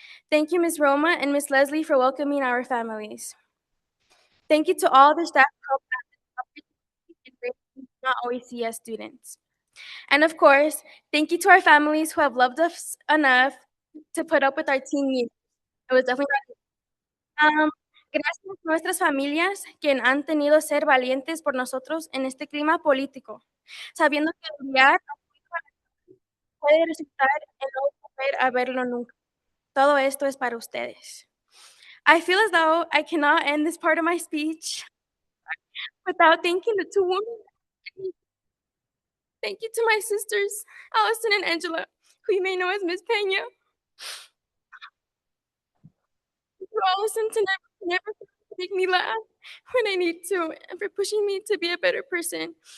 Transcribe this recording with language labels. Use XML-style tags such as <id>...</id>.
<en>Thank you, Ms. Roma and Ms. Leslie, for welcoming our families. Thank you to all the staff who helped at this opportunity and not always see as students. And of course, thank you to our families who have loved us enough to put up with our teen years. It was definitely</en> <es>gracias a nuestras familias que han tenido ser valientes por nosotros en este clima político, sabiendo que enviar a su hijo puede resultar en no volver a verlo nunca. Todo esto es para ustedes.</es> <en>I feel as though I cannot end this part of my speech without thanking the 2 women. Thank you to my sisters, Allison and Angela, who you may know as Miss Pena. For Allison to never make me laugh when I need to, and for pushing me to be a better person.</en>